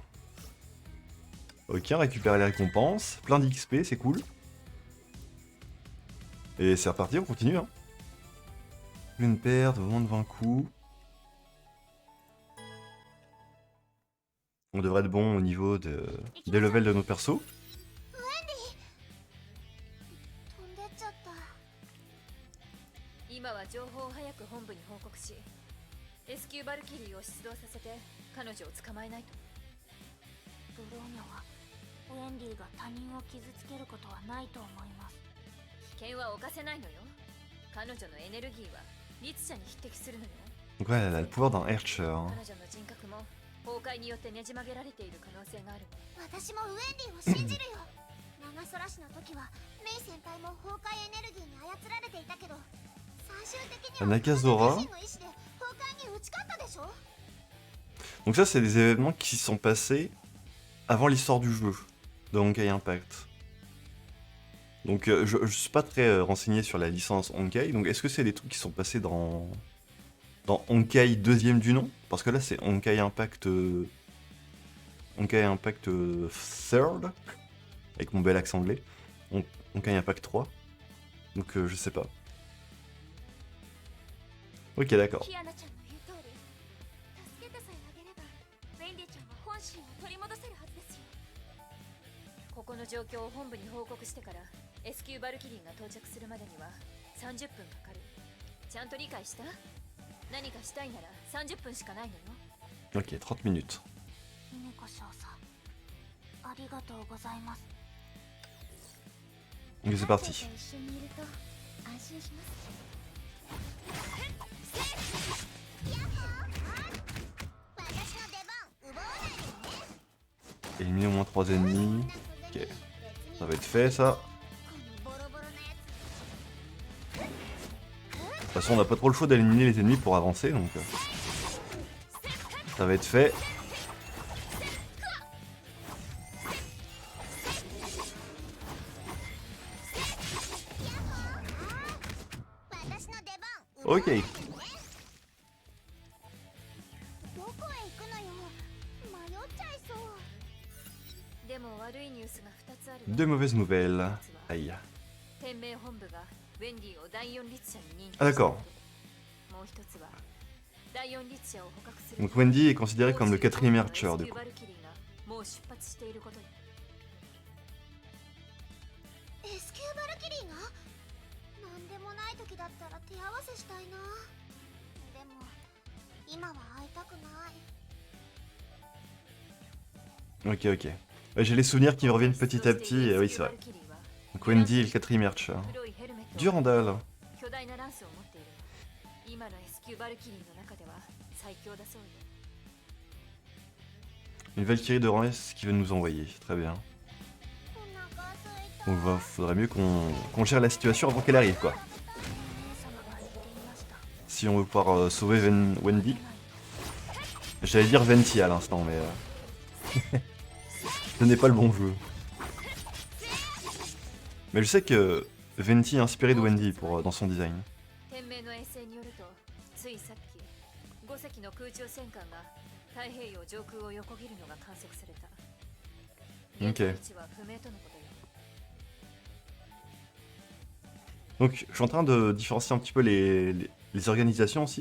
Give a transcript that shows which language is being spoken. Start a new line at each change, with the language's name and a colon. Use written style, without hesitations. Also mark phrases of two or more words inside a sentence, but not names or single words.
French: Ok, récupérer les récompenses, plein d'XP, c'est cool. Et c'est reparti, on continue. Hein. Une perte, moins de 20 coups. On devrait être bon au niveau des levels de nos persos.
Japanese: 今は情報を早く本部に報告し、S級バルキリーを出動させて彼女を捕まえないと。ブローニャはウェンディが他人を傷つけることはないと思います。危険は冒せないのよ。彼女のエネルギーは律者に匹敵するのよ。
French: Donc ouais, elle a le pouvoir d'un Archer.
Japanese: 彼女の人格も崩壊によってねじ曲げられている可能性があるわ。私もウェンディを信じるよ長空市の時はメイ先輩も崩壊エネルギーに操られていたけど最終的には Nakazora. 自身の意志で崩壊に打ち勝ったでしょ
French: Donc ça, c'est des événements qui sont passés avant l'histoire du jeu de Honkai Impact. Donc je suis pas très renseigné sur la licence Honkai, donc est-ce que c'est des trucs qui sont passés dans Honkai deuxième du nom? Parce que là c'est Honkai Impact Third, avec mon bel accent anglais. Honkai Impact 3. Donc je sais pas. Ok, d'accord.
Japanese: キアナちゃんの言う通り助けてさえあげればウェンディちゃんは本心を取り戻せるはずですよここの状況を本部に報告してから S 級バルキリーが到着するまでには30分かかる。ちゃんと理解した？何かしたいなら30分しかないのよ。
French: Ok, 30 minutes.
Japanese: 姫子少佐ありがとうございます
French: Ok, c'est parti.
Japanese: 一緒にいると安心します私の出番奪わないでね
French: Éliminer au moins 3 ennemis. Ok, ça va être fait ça. De toute façon, on n'a pas trop le choix d'éliminer les ennemis pour avancer, donc ça va être fait. Ok.
Japanese: どこへ行くのよ迷っちゃいそうでも悪いニュースが2つあるわ。
French: Deux mauvaises nouvelles. Aïe.
Japanese: 天命本部がウェンディを第4律者に認定 Ah した
French: d'accord.
Japanese: もう一つは第4律者を捕獲する
French: Donc Wendy est considérée comme le 4ème Archer du coup.
Japanese: バルキリーがもう出発していることよ。 S 級バルキリーがなんでもない時だったら手合わせしたいなでも今は会いたくない
French: Ok, ok. J'ai les souvenirs qui me reviennent petit à petit, et oui, c'est vrai. Donc Wendy est le 4ème Archer.
Japanese: 黒いヘルメット Durandal. 巨大なランスを持っている。今の S 級バルキリーの中では最強だそうよ。
French: Une Valkyrie de rang S qui veut nous envoyer. Très bien.
Japanese: お腹空いた
French: Donc faudrait mieux qu'on gère la situation avant qu'elle arrive, quoi.
Japanese: 姉様が言っていました
French: Si on veut pouvoir sauver Wendy. J'allais dire Venti à l'instant, mais... ce n'est pas le bon jeu. Mais je sais que Venti est inspiré de Wendy dans son design.
Japanese: 天命の衛星によるとついさっき5隻の空中戦艦が太平洋上空を横切るのが観測された。
French: Ok.
Japanese: 現在位置は不明とのことよ。
French: Donc je suis en train de différencier un petit peu les organisations aussi.